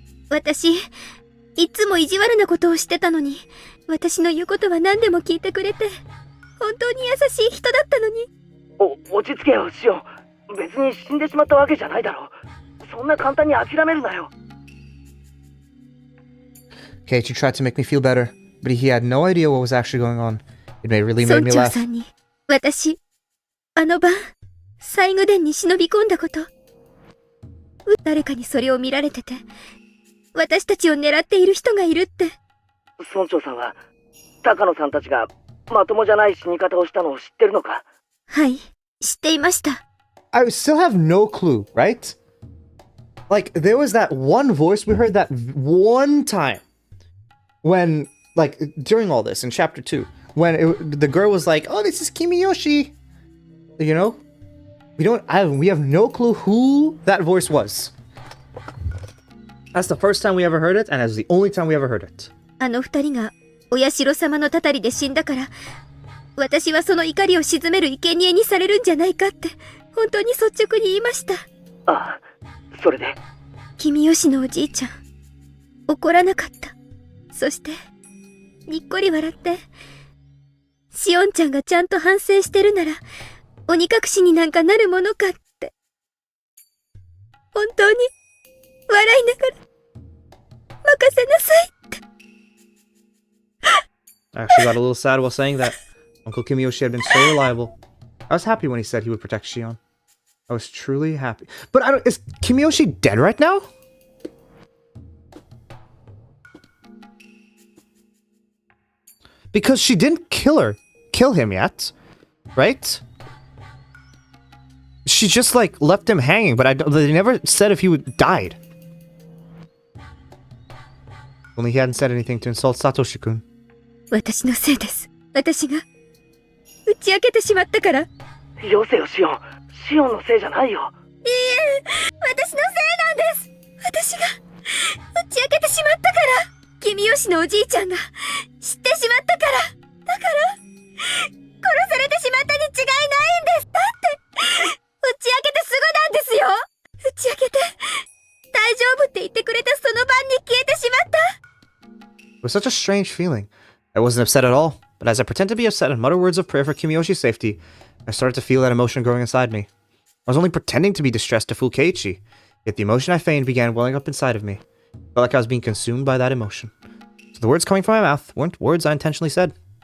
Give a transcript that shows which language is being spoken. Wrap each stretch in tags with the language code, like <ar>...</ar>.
<ja>私、いつも意地悪なことをしてたのに、私の言うことは何でも聞いてくれて、本当に優しい人だったのに。落ち着けよ、シオン。別に死んでしまったわけじゃないだろう。そんな簡単に諦めるなよ。</ja> <en>Keiichi tried to make me feel better, but he had no idea what was actually going on. It really made me</en> <ja>村長</ja> <en>laugh.</en> <ja>さんに、私、あの晩、西宮殿に忍び込んだこと。誰かにそれを見られてて、私たちを狙っている人がいるって。村長さんは、高野さんたちがまともじゃない死に方をしたのを知ってるのか？はい、知っていました。</ja> <en>I still have no clue, right? Like, there was that one voice, we heard that one time when, like, during all this in chapter 2, when the girl was like, oh, this is Kimiyoshi. You know? We have no clue who that voice was. That's the first time we ever heard it, and that's the only time we ever heard it.</en> <ja>あの二人が、お社様のたたりで死んだから、私はその怒りを鎮める生贄にされるんじゃないかって、本当に率直に言いました。ああ、それで。君吉のおじいちゃん、怒らなかった。そして、にっこり笑って、しおんちゃんがちゃんと反省してるなら、鬼隠しになんかなるものかって。本当に、笑いながら、任せなさいって。</ja> <en>I actually got a little sad while saying that. Uncle Kimiyoshi had been so reliable. I was happy when he said he would protect Shion. I was truly happy. But is Kimiyoshi dead right now? Because she didn't kill him yet, right? She just like left him hanging, but they never said if he died. Only he hadn't said anything to insult Satoshi-kun.</en> <ja>私のせいです。私が打ち明けてしまったから。よせよ、シオン。シオンのせいじゃないよ。いいえ、私のせいなんです。私が打ち明けてしまったから。君吉のおじいちゃんが知ってしまったから。だから殺されてしまったに違いないんです。だって打ち明けてすぐなんですよ。打ち明けて大丈夫って言ってくれたその晩に消えてしまった。</ja> <en>It was such a strange feeling. I wasn't upset at all, but as I pretended to be upset and mutter words of prayer for Kimiyoshi's safety, I started to feel that emotion growing inside me. I was only pretending to be distressed to fool Keiichi, yet the emotion I feigned began welling up inside of me. I felt like I was being consumed by that emotion. So the words coming from my mouth weren't words I intentionally said.</en>